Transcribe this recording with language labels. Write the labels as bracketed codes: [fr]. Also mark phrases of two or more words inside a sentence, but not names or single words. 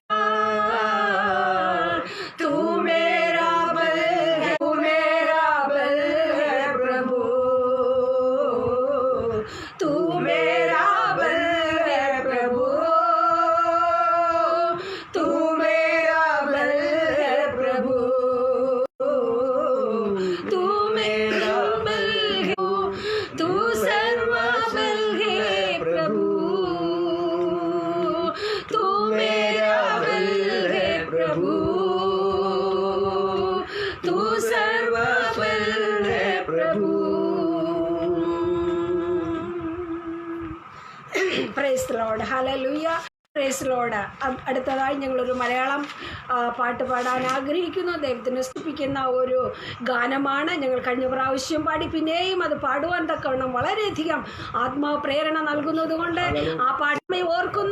[hi] तू मेरा बल है, तू मेरा बल है प्रभु, तू मेरा बल है प्रभु, तू मेरा बल है प्रभु, तू मेरा बल है, तू सर्व बल है प्रभु, तू मेरा बल है प्रभु, तू सर्व बल है प्रभु। [en] Praise the Lord Hallelujah Praise Lord. [ml] അടുത്തതായി ഞങ്ങളൊരു മലയാളം പാട്ട് പാടാൻ ആഗ്രഹിക്കുന്നു. ദൈവത്തിനെ സ്തുതിക്കുന്ന ഒരു ഗാനമാണ്. ഞങ്ങൾ കഴിഞ്ഞ പ്രാവശ്യം പാടി, പിന്നെയും അത് പാടുവാൻ തക്കവണ്ണം വളരെയധികം ആത്മാവ് പ്രേരണ നൽകുന്നത് കൊണ്ട് ആ പാട്ടിനെ ഓർക്കുന്നു.